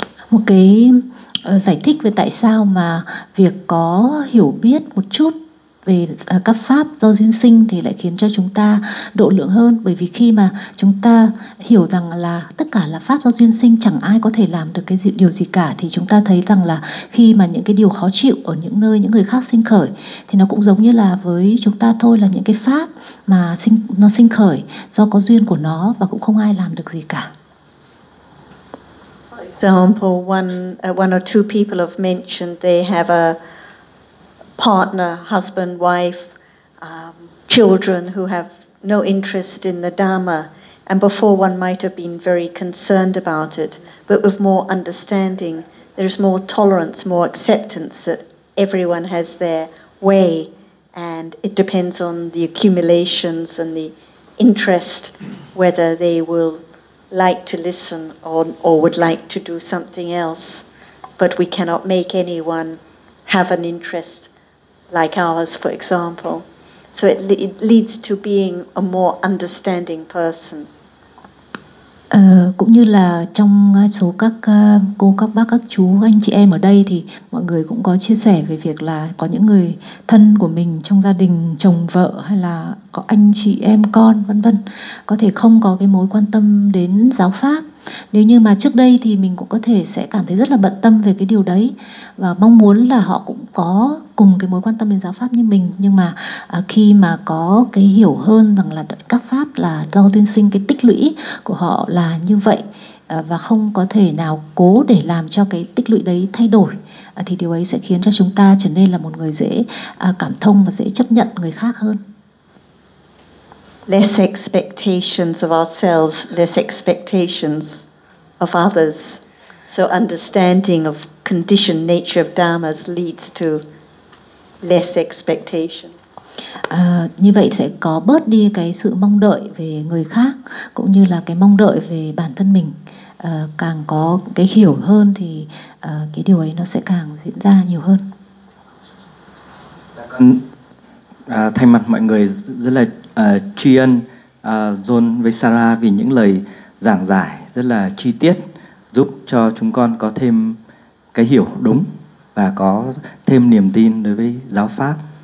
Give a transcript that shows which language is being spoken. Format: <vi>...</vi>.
<vi>Một cái giải thích về tại sao mà việc có hiểu biết một chút về các pháp do duyên sinh thì lại khiến cho chúng ta độ lượng hơn, bởi vì khi mà chúng ta hiểu rằng là tất cả là pháp do duyên sinh, chẳng ai có thể làm được cái điều gì cả, thì chúng ta thấy rằng là khi mà những cái điều khó chịu ở những nơi những người khác sinh khởi thì nó cũng giống như là với chúng ta thôi, là những cái pháp mà nó sinh khởi do có duyên của nó và cũng không ai làm được gì cả.</vi> <en>Okay. example, one or two people have mentioned they have a partner, husband, wife, children who have no interest in the Dharma. And before one might have been very concerned about it, but with more understanding, there's more tolerance, more acceptance that everyone has their way, and it depends on the accumulations and the interest whether they will like to listen or would like to do something else. But we cannot make anyone have an interest like ours, for example. So it leads to being a more understanding person.</en> <vi>Cũng như là trong số các cô, các bác, các chú, các anh chị em ở đây thì mọi người cũng có chia sẻ về việc là có những người thân của mình trong gia đình, chồng, vợ hay là có anh chị em, con, vân vân, có thể không có cái mối quan tâm đến giáo pháp. Nếu như mà trước đây thì mình cũng có thể sẽ cảm thấy rất là bận tâm về cái điều đấy và mong muốn là họ cũng có cùng cái mối quan tâm đến giáo pháp như mình. Nhưng mà khi mà có cái hiểu hơn rằng là các pháp là do duyên sinh, cái tích lũy của họ là như vậy và không có thể nào cố để làm cho cái tích lũy đấy thay đổi, thì điều ấy sẽ khiến cho chúng ta trở nên là một người dễ cảm thông và dễ chấp nhận người khác hơn.</vi> <en>Less expectations of ourselves, less expectations of others. So understanding of conditioned nature of dharmas leads to less expectation.</en> <vi>Như vậy sẽ có bớt đi cái sự mong đợi về người khác, cũng như là cái mong đợi về bản thân mình. Càng có cái hiểu hơn thì cái điều ấy nó sẽ càng diễn ra nhiều hơn. Thay mặt mọi người rất là tri ân John với Sarah vì những lời giảng giải rất là chi tiết, giúp cho chúng con có thêm cái hiểu đúng và có thêm niềm tin đối với giáo pháp.</vi>